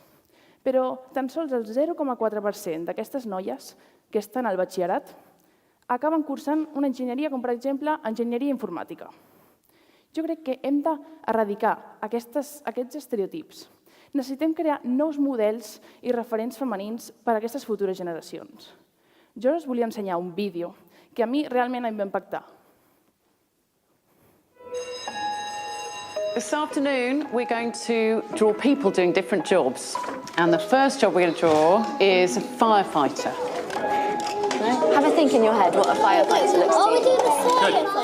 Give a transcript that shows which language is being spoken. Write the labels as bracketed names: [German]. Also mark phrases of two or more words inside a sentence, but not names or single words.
[Catalan] Però tan sols el 0,4% d'aquestes noies que estan al batxillerat acaben cursant una enginyeria com, per exemple, enginyeria informàtica. Jo crec que hem d'erradicar aquests estereotips. Necessitem crear nous models i referents femenins per a aquestes futures generacions. Jo us volia ensenyar un vídeo que a mi realment em va impactar. [English] This afternoon, we're going to draw people doing different jobs. And the first job we're going to draw is a firefighter. Have a think in your head what a firefighter looks like. We're doing a firefighter.